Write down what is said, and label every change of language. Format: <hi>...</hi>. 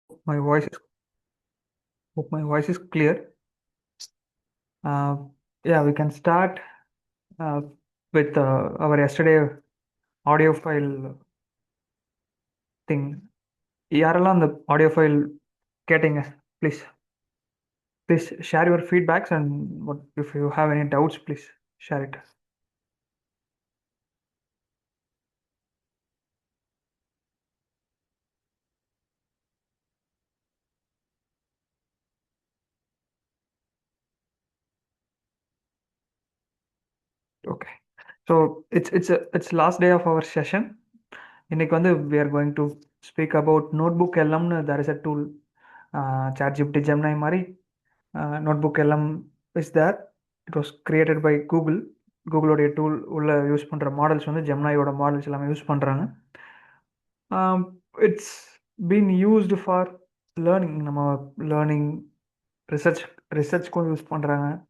<en>My voice is hope my voice is clear. Uh, yeah, we can start uh, with our yesterday audio file thing.</en> <ta>யாரெல்லாம் அந்த audio file கேட்டீங்க?</ta> <en>Please, please share your feedbacks and what if you have any doubts, please share it. Okay. So it's last day of our session.</en> <ta>இன்னைக்கு வந்து</ta> <en>we are going to speak about notebook LMனு there is a tool ChatGPT Gemini மாதிரி notebook LM is there. It was created by</en> <ta>கூகுளோடைய tool உள்ள use பண்ணுற models வந்து ஜெம்னாயோட models எல்லாமே use பண்ணுறாங்க.</ta> <en>It's been used for learning.</en> <ta>நம்ம learning ரிசர்ச்க்கும் use பண்ணுறாங்க.</ta>